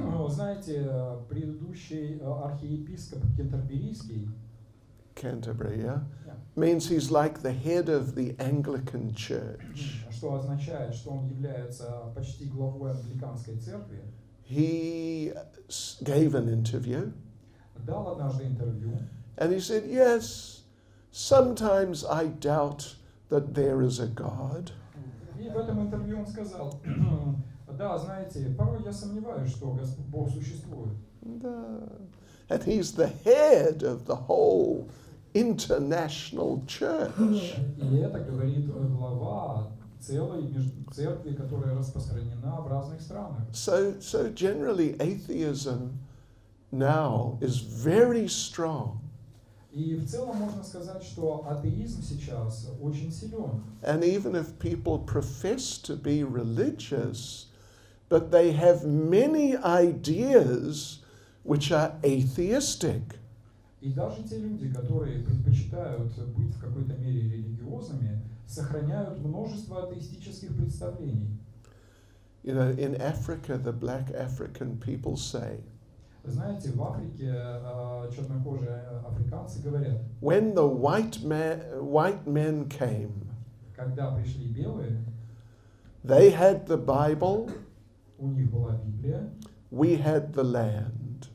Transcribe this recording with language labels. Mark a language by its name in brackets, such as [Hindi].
[Russian] Знаете, предыдущий архиепископ Кентерберийский, [English] Canterbury, means he's like the head of the Anglican Church. [Russian] что означает, что он является почти главой англиканской церкви, [English] He gave an interview, [Russian] дал однажды интервью, [English] and he said, yes, sometimes I doubt that there is a God. [Russian] и в этом интервью он сказал, да, знаете, порой я сомневаюсь, что Бог существует. [English] And he's the head of the whole international church. [Russian] И это говорит глава целой церкви, которая распространена в разных странах. [English] So generally, atheism now is very strong. [Russian] И в целом можно сказать, что атеизм сейчас очень силен. [English] And even if people profess to be religious, but they have many ideas which are atheistic. [Russian] И даже те люди, которые предпочитают быть в какой-то мере религиозными, сохраняют множество атеистических представлений. [English] You know, in Africa, the black African people say, [Russian] Знаете, в Африке чернокожие африканцы говорят, [English] when the white men came, [Russian] когда пришли белые, [English] they had the Bible, [Russian] у них была Библия, [English] we had the land.